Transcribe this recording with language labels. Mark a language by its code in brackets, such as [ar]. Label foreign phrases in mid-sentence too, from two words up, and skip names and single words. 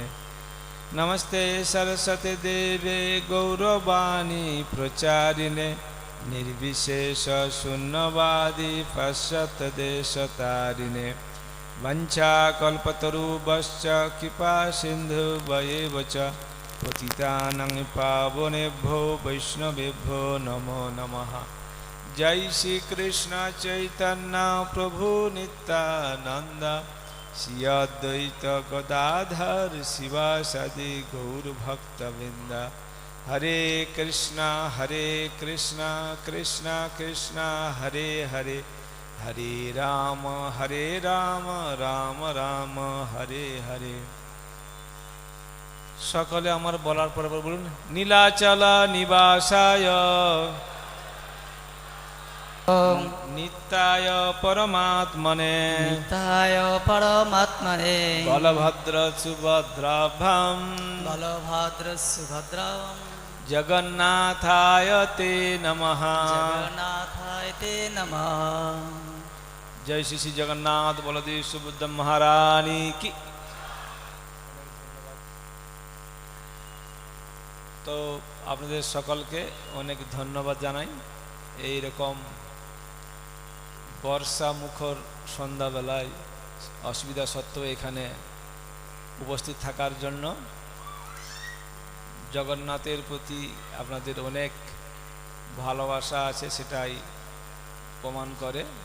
[sa] नमस्ते सरस्वती देवे गौरवाणी प्रचारिणे निर्विशेष शून्यवादी पाश्चात्यदेशतारिणे वंशाकल्पतरुभ्यश्च कृपा सिन्धुभ्येव च पतितानां पावनेभ्यो वैष्णवेभ्यो नमो नमः। जय श्री कृष्ण चैतन्य प्रभु नित्यानंद श्री अद्वैत गदाधर शिवासादि गौर भक्तवृंद। हरे कृष्णा कृष्णा कृष्णा हरे हरे, हरे राम राम राम हरे हरे। [bn] সকলে আমার বলার পর বলুন [sa] नीलाचल निवासाय नित्याय परमात्मने बलभद्र सुभद्राभ्यां जगन्नाथाय ते नमः। [hi] जय श्री श्री जगन्नाथ बलदेव सुभद्रा महारानी की। [bn] तो আপনাদের সকলকে অনেক ধন্যবাদ জানাই এই রকম বর্ষা মুখর সন্ধ্যাবেলায় অসুবিধা সত্ত্বেও এখানে উপস্থিত থাকার জন্য। জগন্নাথের প্রতি আপনাদের অনেক ভালোবাসা আছে সেটাই প্রমাণ করে।